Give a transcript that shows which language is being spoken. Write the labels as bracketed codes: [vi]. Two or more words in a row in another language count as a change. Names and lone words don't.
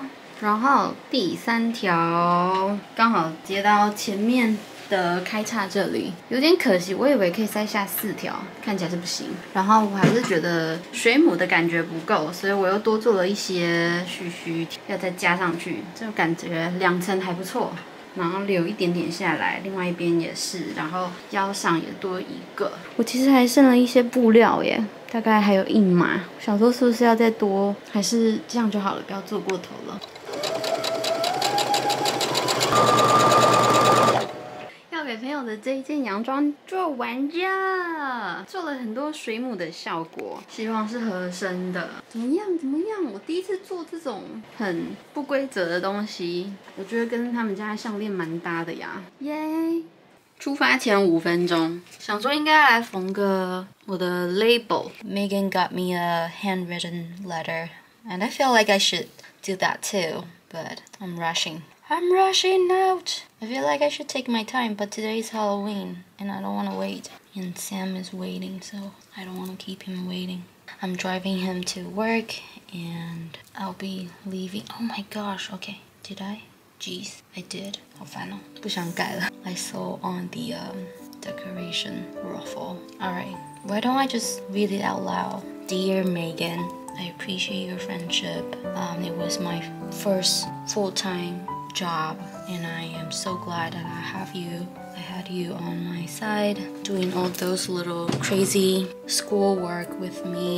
[zh] 然後第3條剛好接到前面的開叉這裡，有點可惜，我以為可以塞下4條，看起來是不行。然後我還是覺得水母的感覺不夠，所以我又多做了一些鬚鬚，要再加上去，就感覺2層還不錯。然後留一點點下來，另外一邊也是，然後腰上也多1個。我其實還剩了一些布料耶，大概還有1碼，想說是不是要再多，還是這樣就好了，不要做過頭了。要給朋友的這一件洋裝做完了，做了很多水母的效果，希望是合身的。怎麼樣？我第一次做這種很不規則的東西，我覺得跟他們家的項鏈蠻搭的呀。耶！出發前5分鐘，想說應該來縫個我的 [en] label。Megan got me a handwritten letter, and I feel like I should do that too, but I'm rushing out. I feel like I should take my time, but today is Halloween, and I don't want to wait. And Sam is waiting, so I don't want to keep him waiting. I'm driving him to work, and I'll be leaving. Oh my gosh, okay. Did I? Jeez, I did. [zh] 好煩哦，不想改了。 [en] I saw on the decoration ruffle. Alright, why don't I just read it out loud? Dear Megan, I appreciate your friendship. It was my first full-time job, and I am so glad that I had you on my side, doing all those little crazy schoolwork with me.